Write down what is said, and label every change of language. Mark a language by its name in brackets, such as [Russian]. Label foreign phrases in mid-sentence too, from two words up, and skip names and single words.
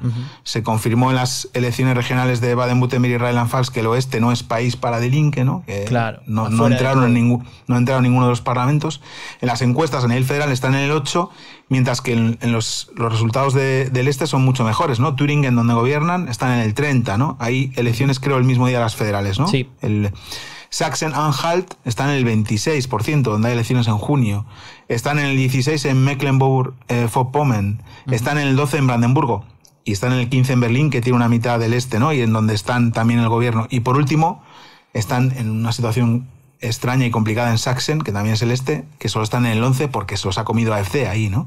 [Spanish] Se confirmó en las elecciones regionales de Baden-Württemberg y Rheinland-Pfalz que el oeste no es país para Die Linke, ¿no? Que claro, no entraron en ninguno de los parlamentos. En las encuestas a nivel federal están en el 8, mientras que en los resultados del este son mucho mejores, ¿no? Thüringen, donde gobiernan, están en el 30, ¿no? Hay elecciones, creo, el mismo día las federales, ¿no? Sí. Sachsen-Anhalt está en el 26%, donde hay elecciones en junio. Están en el 16% en Mecklenburg-Vorpommern. Están en el 12% en Brandenburgo. Y están en el 15% en Berlín, que tiene una mitad del este, ¿no? Y en donde están también el gobierno. Y por último, están en una situación extraña y complicada en Sachsen, que también es el este, que solo están en el 11% porque se los ha comido AfD ahí, ¿no?